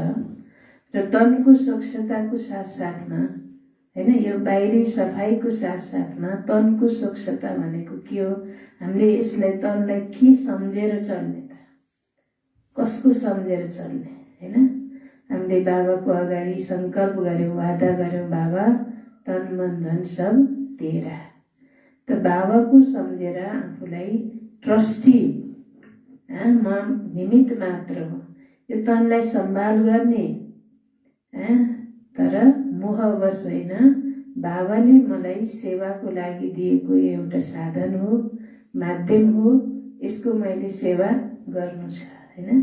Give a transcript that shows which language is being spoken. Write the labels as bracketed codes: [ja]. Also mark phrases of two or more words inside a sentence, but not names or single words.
[ne] र तनको स्वच्छताको साथसाथमा हैन, यो बाहिरी सफाइको साथसाथमा तनको स्वच्छता भनेको के हो? हामीले यसलाई, तनलाई के सम्झेर चल्ने त? कसको सम्झेर चल्ने हैन? हामीले बाबाको अगाडि संकल्प गर्यौं, वादा गर्यौं, [hi] बाबा तन मन धन सब तेरा। [ne] त बाबाको सम्झेर आफूलाई ट्रस्टी, म निमित्त मात्र हो, यो तनलाई सम्भाल गर्ने, तर मोहवश होइन, बाबाले मलाई सेवाको लागि दिएको एउटा साधन हो, माध्यम हो, यसको मैले सेवा गर्नु छ हैन।